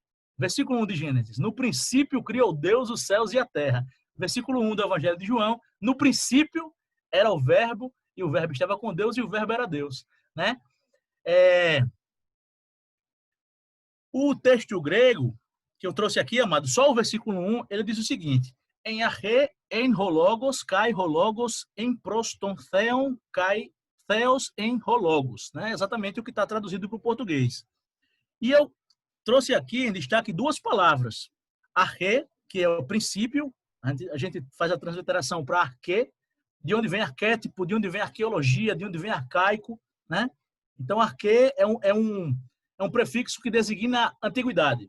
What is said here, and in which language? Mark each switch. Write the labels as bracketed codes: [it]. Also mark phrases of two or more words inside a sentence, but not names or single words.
[pt] Versículo 1 de Gênesis, no princípio criou Deus os céus e a terra. Versículo 1 do evangelho de João, no princípio era o verbo, e o verbo estava com Deus, e o verbo era Deus. Né? O texto grego, que eu trouxe aqui, amado, só o versículo 1, ele diz o seguinte, [el] Ἐν ἀρχῇ ἦν ὁ λόγος, καὶ ὁ λόγος ἦν πρὸς τὸν θεόν, καὶ θεὸς ἦν ὁ λόγος. [pt] Né? Exatamente o que está traduzido para o português. E eu trouxe aqui em destaque duas palavras. Arre, que é o princípio, a gente faz a transliteração para arque, de onde vem arquétipo, de onde vem arqueologia, de onde vem arcaico, né? Então, arque é um prefixo que designa antiguidade.